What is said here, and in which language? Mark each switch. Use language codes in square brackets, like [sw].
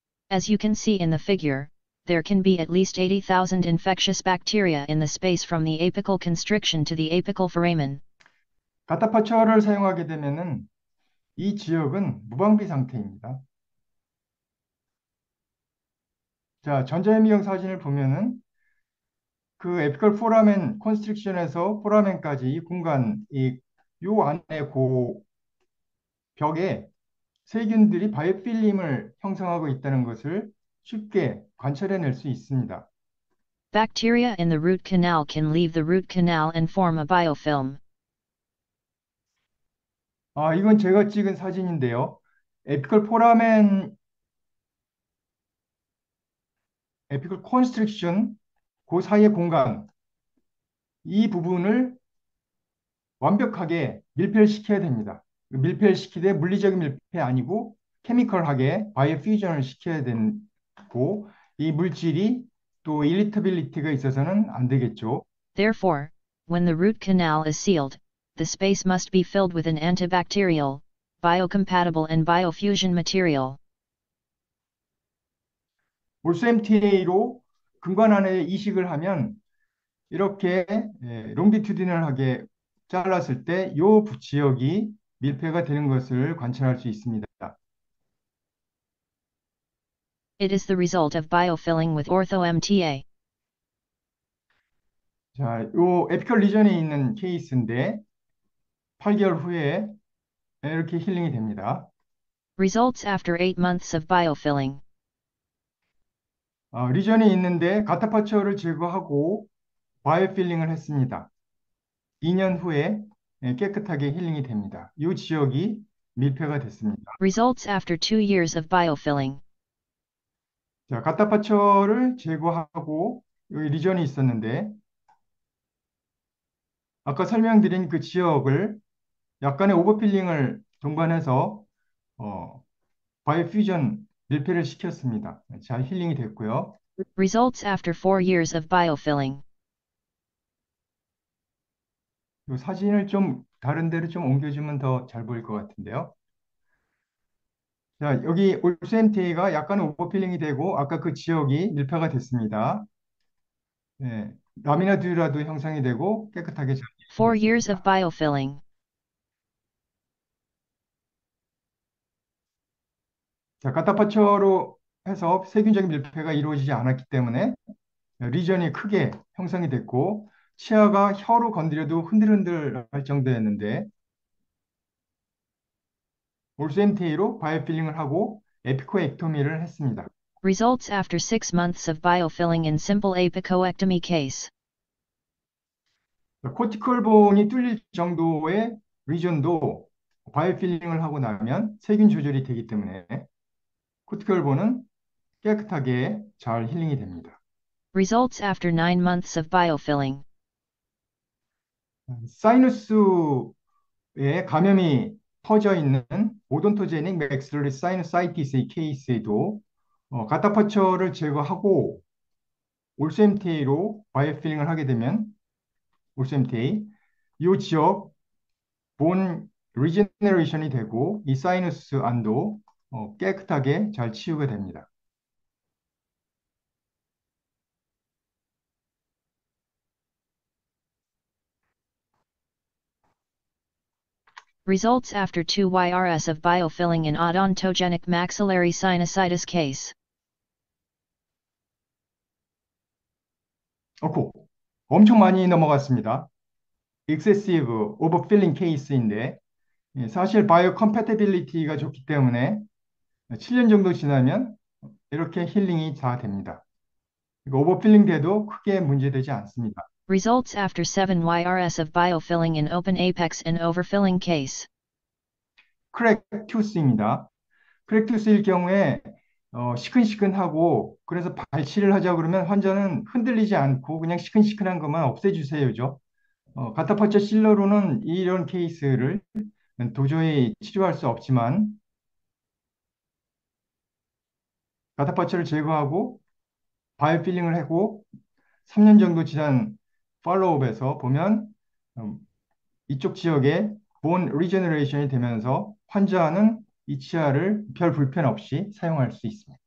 [en] As you can see in the figure, there can be at least 80,000 infectious bacteria in the space from the apical constriction to the apical foramen. [ko] 가타파처를 사용하게 되면은 이 지역은 무방비 상태입니다. 자, 전자현미경 사진을 보면은 그 에피컬 포라멘 컨스트릭션에서 포라멘까지 이 공간, 요 안에 그 벽에 세균들이 바이오필름을 형성하고 있다는 것을 쉽게 관찰해낼 수 있습니다. [en] Bacteria in the root canal can leave the root canal and form a biofilm. [ko] 이건 제가 찍은 사진인데요. 에피컬 포라멘, 에피컬 컨스트릭션, 그 사이의 공간, 이 부분을 완벽하게 밀폐를 시켜야 됩니다. 밀폐를 시키되 물리적인 밀폐 아니고 케미컬하게 바이오 퓨전을 시켜야 되고 이 물질이 또 일리터빌리티가 있어서는 안 되겠죠. [en] Therefore, when the root canal is sealed, the space must be filled with an antibacterial, biocompatible and biofusion material. [ko] 몰수MTA로 근관 안에 이식을 하면 이렇게 롱디튜디널하게 잘랐을 때 이 지역이 밀폐가 되는 것을 관찰할 수 있습니다. [en] It is the result of biofilling with ortho-MTA. [ko] 자, 요 에피컬 리전에 있는 케이스인데 8개월 후에 이렇게 힐링이 됩니다. [en] Results after 8 months of biofilling. [ko] 리전이 있는데 가타파처를 제거하고 바이오필링을 했습니다. 2년 후에 깨끗하게 힐링이 됩니다. 이 지역이 밀폐가 됐습니다. [en] Results after 2 years of biofilling. [ko] 자, 가타파처를 제거하고 여기 리전이 있었는데 아까 설명드린 그 지역을 약간의 오버필링을 동반해서 바이오퓨전 밀폐를 시켰습니다. 잘 힐링이 됐고요. [en] Results after 4 years of biofilling. [ko] 이 사진을 좀 다른 데로 좀 옮겨주면 더 잘 보일 것 같은데요. 자, 여기 올스MTA가 약간 오버필링이 되고 아까 그 지역이 밀폐가 됐습니다. 네, 라미나듈라도 형성이 되고 깨끗하게 잘 [en] 4 years of biofilling. [ko] 자, 카타파초로 해서 세균적인 밀폐가 이루어지지 않았기 때문에 리전이 크게 형성이 됐고 치아가 혀로 건드려도 흔들흔들 할 정도였는데 올스MTA로 바이오필링을 하고 에피코엑토미를 했습니다. [en] Results after 6 months of biofilling in simple apicoectomy case. [ko] 코티컬 본이 뚫릴 정도의 리전도 바이오필링을 하고 나면 세균 조절이 되기 때문에 코티컬 본은 깨끗하게 잘 힐링이 됩니다. [en] Results after 9 months of biofilling. [ko] 사이누스에 감염이 퍼져 있는 오돈토제닉 맥스러리 사이누사이티스의 케이스에도 가타파처를 제거하고 올스MTA로 바이오필링을 하게 되면 올스MTA 이 지역 본 리제너레이션이 되고 이 사이너스 안도 깨끗하게 잘 치유가 됩니다. [en] Results after 2 YRS of biofilling in odontogenic maxillary sinusitis case. [ko] 엄청 많이 넘어갔습니다. [en] excessive overfilling [ko] 케이스인데 사실 바이오 컴패티빌리티가 좋기 때문에 7년 정도 지나면 이렇게 힐링이 다 됩니다. 오버필링 돼도 크게 문제되지 않습니다. [en] Results after 7 YRS of biofilling in open apex and overfilling case. [ko] 크랙투스입니다. 크랙투스일 경우에 시큰시큰하고 그래서 발치를 하자 그러면 환자는 흔들리지 않고 그냥 시큰시큰한 것만 없애주세요죠. 가타파처 실러로는 이런 케이스를 도저히 치료할 수 없지만 가타파처를 제거하고 바이오필링을 하고 3년 정도 지난 팔로우업에서 보면 음, 이쪽 지역에 본 리제너레이션이 되면서 환자는 이 치아를 별 불편 없이 사용할 수 있습니다.